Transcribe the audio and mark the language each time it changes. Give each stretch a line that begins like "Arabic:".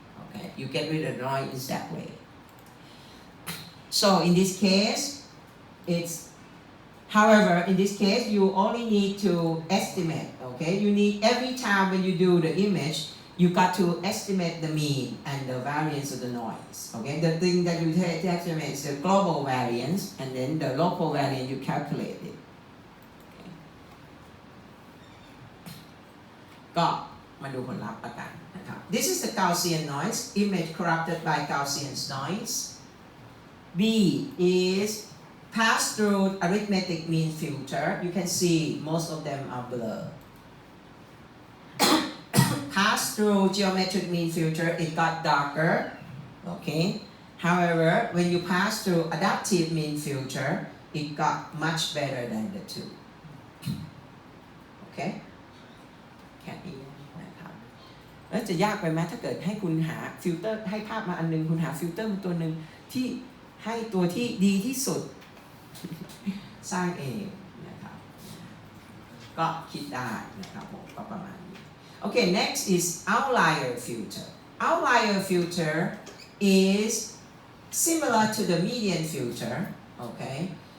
English: Okay, you get rid of the noise that way. So in this case, however, in this case, you only need to estimate. Okay, you need every time when you do the image. You got to estimate the mean and the variance of the noise. Okay, the thing that you have to estimate is the global variance, and then the local variance you calculate it. Okay.
Thai: ก็มาดูผลลัพธ์กันนะครับ
English: This is the Gaussian noise, image corrupted by Gaussian noise. B is pass through arithmetic mean filter. You can see most of them are blurred. Pass through geometric mean filter, it got darker. Okay. However, when you pass through adaptive mean filter, it got much better than the two. Okay.
Thai: แค่นี้นะครับแล้วจะยากไปไหมถ้าเกิดให้คุณหาฟิลเตอร์ให้ภาพมาอันนึงคุณหาฟิลเตอร์มาตัวนึงที่ให้ตัวที่ดีที่สุด สร้างเองนะครับก็คิดได้นะครับผมก็ประมาณ
English: Okay, next is outlier filter. Outlier filter is similar to the median filter, okay?